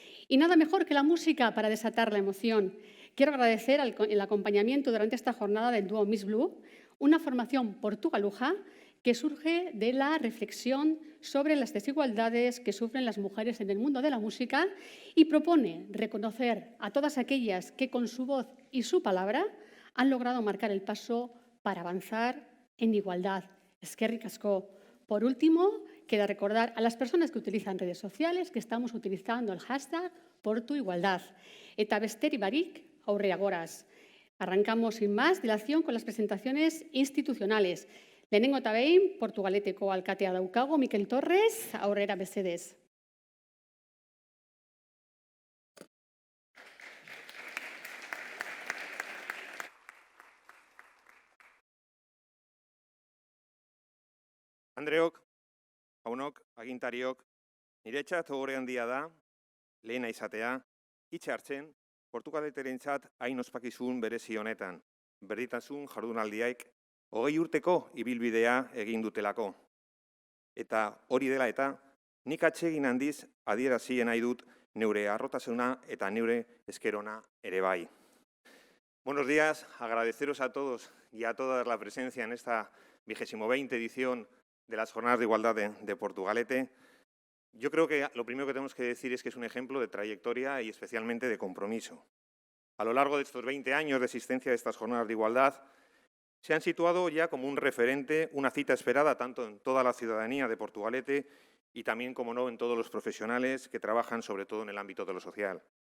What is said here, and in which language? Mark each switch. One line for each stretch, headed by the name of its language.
Spanish: Y nada mejor que la música para desatar la emoción. Quiero agradecer el acompañamiento durante esta jornada del dúo Miss Blue, una formación portugaluja que surge de la reflexión sobre las desigualdades que sufren las mujeres en el mundo de la música y propone reconocer a todas aquellas que con su voz y su palabra han logrado marcar el paso para avanzar en igualdad.
Basque: Eskerrik asko.
Spanish: Por último, queda recordar a las personas que utilizan redes sociales que estamos utilizando el hashtag #PortuIgualdad.
Basque: Eta besterik barik, aurrera goaz.
Spanish: Arrancamos sin más dilación con las presentaciones institucionales.
Basque: Lehenengo eta behin, Portugaleteko alkatea daukago, Mikel Torres, aurrera mesedez. Andreok, jaunok, agintariok, niretzat ohore handia da, lehena izatea, hitz hartzen, Portugaleterentzat hain ospakizun berezi honetan, berdintasun jardunaldiak 20 urteko ibilbidea egin dutelako. Eta hori dela eta, nik atsegin handiz adierazi nahi dut neure harrotasuna eta neure eskerona ere bai.
Spanish: Buenos días, agradeceros a todos y a todas la presencia en esta 20ª edición de las Jornadas de Igualdad de Portugalete. Yo creo que lo primero que tenemos que decir es que es un ejemplo de trayectoria y especialmente de compromiso. A lo largo de estos 20 años de existencia de estas Jornadas de Igualdad, se han situado ya como un referente, una cita esperada tanto en toda la ciudadanía de Portugalete y también, como no, en todos los profesionales que trabajan sobre todo en el ámbito de lo social.